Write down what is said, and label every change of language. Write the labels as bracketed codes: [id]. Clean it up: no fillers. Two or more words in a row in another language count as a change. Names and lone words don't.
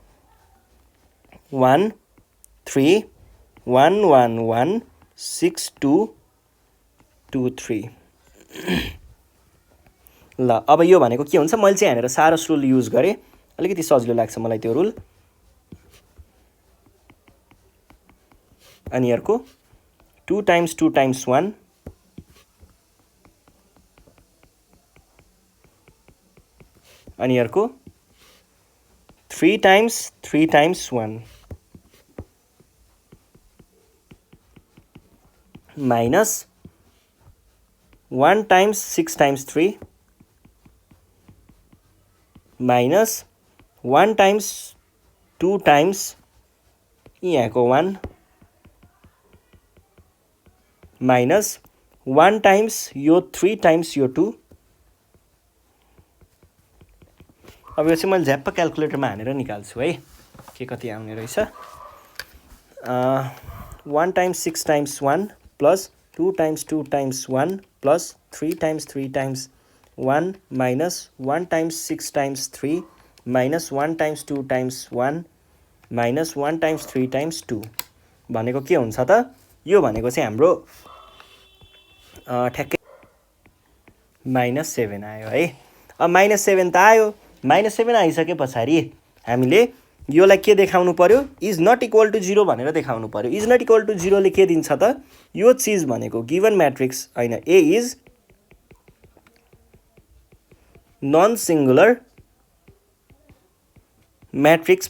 [ne] 1 3 1 1 1 6 2 2 3 ल अब यो भनेको के हुन्छ मैले चाहिँ यहाँनिर [en] Sarrus rule use [ne] गरे अलिकति सजिलो लाग्छ मलाई त्यो रुल अनि अर्को [en] 2 times 2 times 1 [ne] अनि अर्को [en] 3 times 3 times 1 minus 1 times 6 times 3 minus 1 times 2 times यहाँको 1 minus 1 times [ne] यो 3 times यो 2 अब यो चाहिँ मैले झ्याप्प क्याल्कुलेटरमा हानेर निकाल्छु है के कति आउने रहेछ [en] 1 times 6 times 1 plus 2 times 2 times 1 plus 3 times 3 times 1 minus 1 times 6 times 3 minus 1 times 2 times 1 minus 1 times 3 times 2 [ne] भनेको के हुन्छ त यो भनेको चाहिँ हाम्रो ठ्याक्कै -7 आयो है अब -7 त आयो -7 आइसके पछाडी हामीले योलाई के देखाउनु पर्यो [en] is not equal to 0 [ne] भनेर देखाउनु पर्यो [en] is not equal to 0 [ne] ले के दिन्छ त यो चीज भनेको [en] given matrix [ne] हैन a [en] is non singular matrix